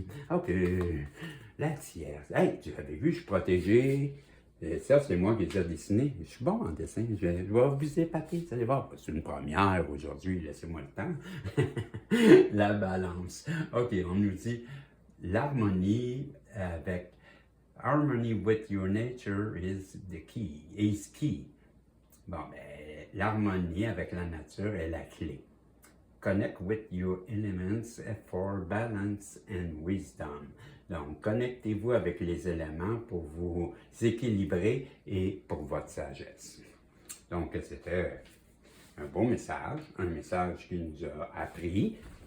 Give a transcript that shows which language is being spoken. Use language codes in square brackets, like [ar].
[fr] OK, la tierce. Hey, tu avais vu, je suis protégé. Ça, c'est moi qui les ai dessinés. Je suis bon en dessin. Je vais vous épater. Vous allez voir, c'est une première aujourd'hui. Laissez-moi le temps. La balance. OK, on nous dit l'harmonie avec... [en] Harmony with your nature is key. [fr] Bon, ben, l'harmonie avec la nature est la clé. [en] Connect with your elements for balance and wisdom. [fr] Donc, connectez-vous avec les éléments pour vous équilibrer et pour votre sagesse. Donc, c'était un beau message, un message qui nous a appris.